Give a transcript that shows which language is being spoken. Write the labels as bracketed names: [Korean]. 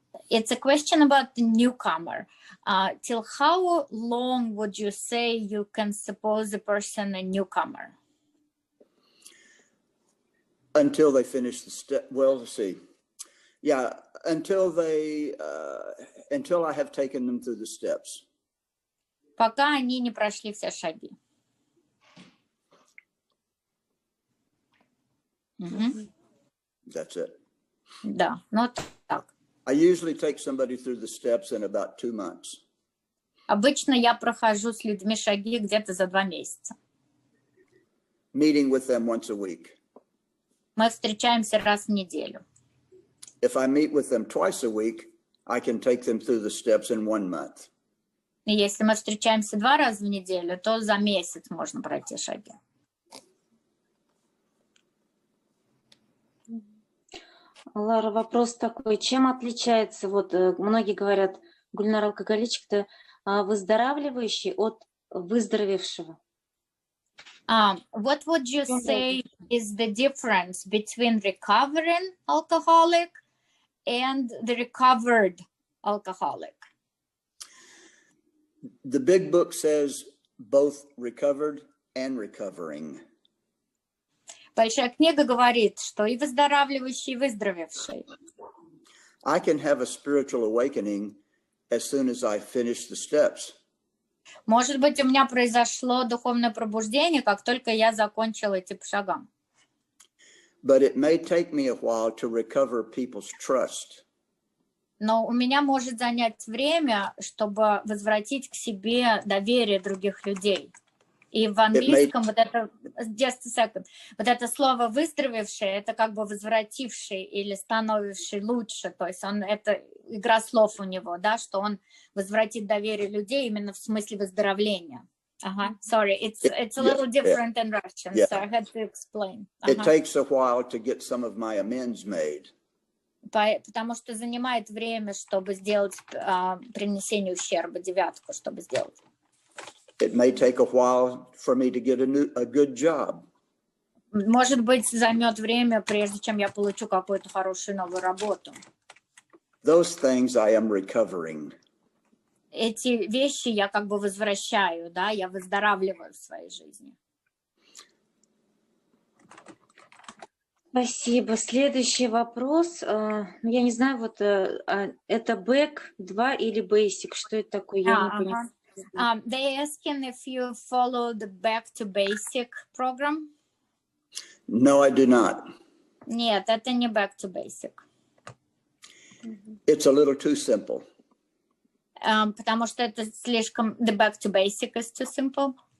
[English] It's a question about the newcomer. Till how long would you say you can suppose a person a newcomer? Until they finish the step. Well, let's see. Yeah, until I have taken them through the steps. [Russian] Пока они не прошли все шаги. [English] That's it. [Russian] Да, ну так. [English] I usually take somebody through the steps in about 2 months. [Russian] Обычно я прохожу с людьми шаги где-то за 2 месяца. [English] Meeting with them once a week. [Russian] Мы встречаемся раз в неделю. [English] If I meet with them twice a week, I can take them through the steps in 1 month. [Russian] И если мы встречаемся 2 раза в неделю, то за месяц можно пройти шаги. Лара, вопрос такой. Чем отличается, многие говорят, Гульнар алкоголичка-то выздоравливающий от выздоровевшего? [English] What would you say is the difference between recovering alcoholic and the recovered alcoholic? The big book says both recovered and recovering. [Russian] Большая книга говорит, что и выздоравливающий, и выздоровевший. [English] I can have a spiritual awakening as soon as I finish the steps. [Russian] Может быть, у меня произошло духовное пробуждение, как только я закончила идти по шагам. [English] But it may take me a while to recover people's trust. [Russian] Но у меня может занять время, чтобы возвратить к себе доверие других людей. И в английском вот это, [English] just a second, [Russian] вот это слово «выздоровевший» — это как бы возвративший или становивший лучше, то есть он, это игра слов у него, да, что он возвратит доверие людей именно в смысле выздоровления. [English] Sorry, it's a little different in Russian, so I had to explain. It takes a while to get some of my amends made. [Russian] Потому что занимает время, чтобы сделать принесение ущерба, девятку, чтобы сделать. [English] It may take a while for me to get a good job. [Russian] Может быть, займет время, прежде чем я получу какую-то хорошую новую работу. [English] Those things I am recovering. [Russian] Эти вещи я как бы возвращаю, да, я выздоравливаю в своей жизни. Спасибо. Следующий вопрос. Я не знаю, вот это Back 2 или Basic, что это такое? Я не понимаю. [English] They asking if you follow the Back to Basic program. No, I do not. [Russian] Нет, это не Back to Basic. [English] It's a little too simple. [Russian] Потому что это слишком, [English] the Back to Basic is too simple.